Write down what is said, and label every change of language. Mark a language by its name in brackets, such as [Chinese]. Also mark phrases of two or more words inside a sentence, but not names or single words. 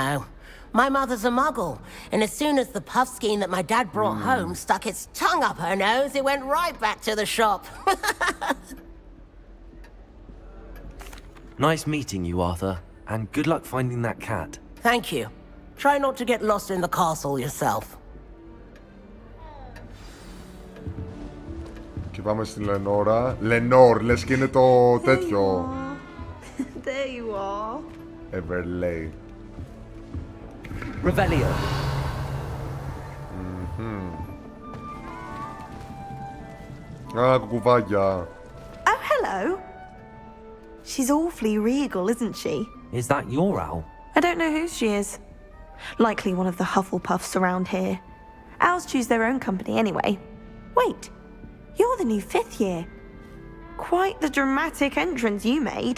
[English] My mother's a muggle, and as soon as the puffskein that my dad brought home stuck its tongue up her nose, it went right back to the shop. Nice meeting you, Arthur, and good luck finding that cat. Thank you. Try not to get lost in the castle yourself. [Greek] Και πάμε στη Λενόρα. Λενόρ, λες και είναι το τέτοιο. [English] There you are. Everlay. Revelio. [Greek] Α, κουκουβάγια. [English] Oh, hello. She's awfully regal, isn't she? Is that your owl? I don't know who she is. Likely one of the Hufflepuffs around here. Owls choose their own company anyway. Wait, you're the new 5th year. Quite the dramatic entrance you made.